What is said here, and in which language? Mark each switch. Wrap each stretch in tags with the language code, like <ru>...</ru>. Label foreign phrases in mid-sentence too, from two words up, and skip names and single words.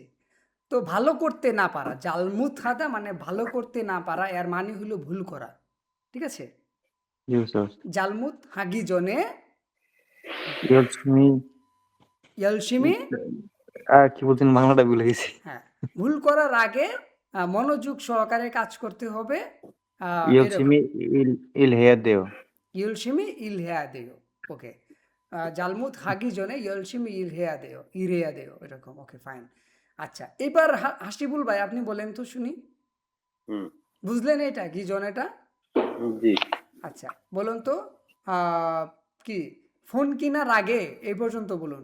<bn>তো ভালো করতে না পারা,</bn> <ko>잘못 하다</ko> <bn>মানে ভালো করতে না পারা, এর মানে হলো ভুল করা, ঠিক আছে? জি বুঝতে পারছি।</bn> <ko>잘못 하기 전에 열심히 ইয়লসিমি,</ko> <bn>কি বলছেন বাংলাটা ভুলে গেছি। হ্যাঁ, ভুল করার আগে মনোযোগ সহকারে কাজ করতে হবে। এরকম</bn> <ko>열심히 일해야 돼요. 열심히 일 해야 돼. ওকে। 잘못 하기 전에 열심히 일 해야 돼, 일해야 돼, এরকম।</ko> <bn>ওকে, ফাইন। আচ্ছা, এবার হাসিবুল ভাই আপনি বলেন তো শুনি। হুম বুঝলেন এটা কি জনেটা? জি আচ্ছা, বলুন তো কি ফোন কেনার আগে, এই পর্যন্ত বলুন।</bn>